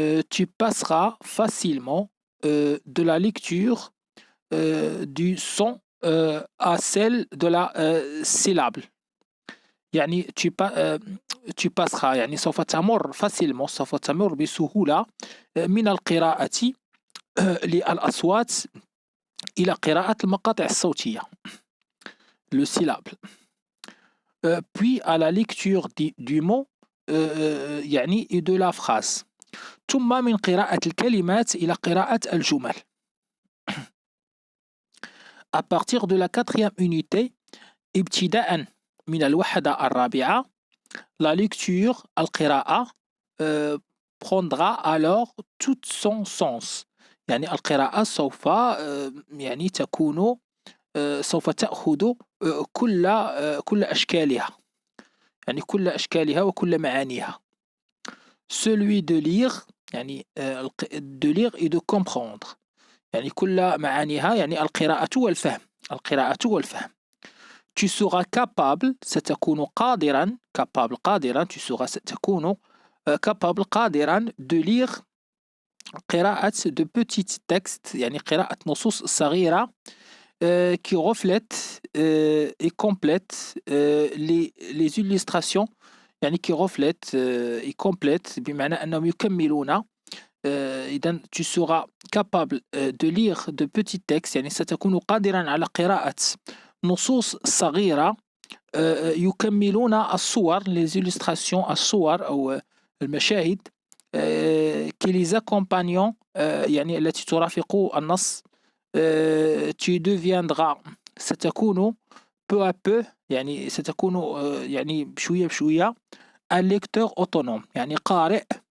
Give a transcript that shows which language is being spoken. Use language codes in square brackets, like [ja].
[fr] tu passeras facilement de la lecture du son à celle de la syllabe، يعني tu passeras [ar] يعني سوف تمر [fr] facilement، [ar] سوف تمر بسهولة من القراءة للأصوات إلى قراءة المقاطع الصوتية [fr] le syllabe. puis à la lecture du mot يعني et de la phrase، [ar] ثم من قراءة الكلمات إلى قراءة الجمل. [fr] à partir de la quatrième unité [ar] ابتداء من الوحدة الرابعة [fr] la lecture [ar] القراءة [fr] prendra alors tout son sens، [ar] يعني القراءة سوف يعني تكون سوف تأخذ كل أشكالها، يعني كل أشكالها وكل معانيها. [fr] celui de lire يعني de lire et de comprendre، [ar] يعني كل معانيها يعني القراءة والفهم، [fr] tu seras capable [ar] ستكون قادرا قادرا [fr] tu seras [ar] ستكون [fr] capable [ar] قادرا [fr] de lire [ar] قراءة [fr] de petits textes، [ar] يعني قراءة نصوص صغيرة [fr] qui reflètent et complètent les illustrations، يعني qui reflètent et complètent [ar] بمعنى أنهم يكملون. [fr] إذن tu seras capable de lire de petits textes، [ar] يعني ستكون قادرا على قراءة نصوص صغيرة يكملون الصور [fr] les illustrations [ar] الصور أو المشاهد [fr] qui les accompagnent [ar] يعني التي ترافق النص [fr] tu deviendras [ar] ستكون [fr] peu à peu [ar] يعني ستكون يعني بشوية بشوية [fr] un lecteur autonome [ar] يعني قارئ